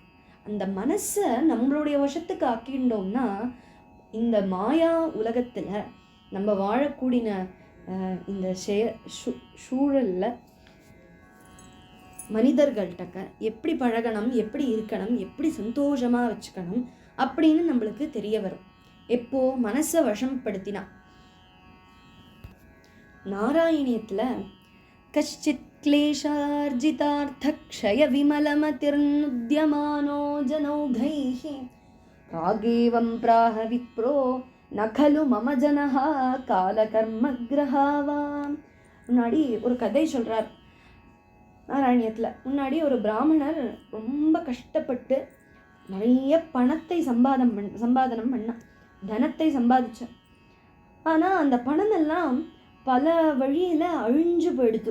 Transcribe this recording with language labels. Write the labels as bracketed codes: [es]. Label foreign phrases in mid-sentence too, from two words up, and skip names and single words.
[ta] அந்த மனசை நம்மளுடைய வசத்துக்கு ஆக்கிண்டோம்னா, இந்த மாயா உலகத்துல நம்ம வாழக்கூடிய இந்த சூழல்ல மனிதர்கள்ட்ட எப்படி பழகணும், எப்படி இருக்கணும், எப்படி சந்தோஷமா வச்சுக்கணும் அப்படின்னு நம்மளுக்கு தெரிய வரும். எப்போ மனசை வசப்படுத்தினா. நாராயணியத்துல [sa] கஷ்சித் क्लेशार्जितार्थ क्षय विमलमतिर्नुद्यमानो जनौघैः रागेवं प्राह विप्रो न खलु मम जनः कालकर्मग्रहावा. [ta] முன்னாடி ஒரு கதை சொல்றார் நாராயணியத்தில். முன்னாடி ஒரு பிராமணர் ரொம்ப கஷ்டப்பட்டு நிறைய பணத்தை சம்பாதனம் பண்ணான், தனத்தை சம்பாதிச்சார். ஆனால் அந்த பணம் எல்லாம் பல வழியில் அழிஞ்சு போயிடுது.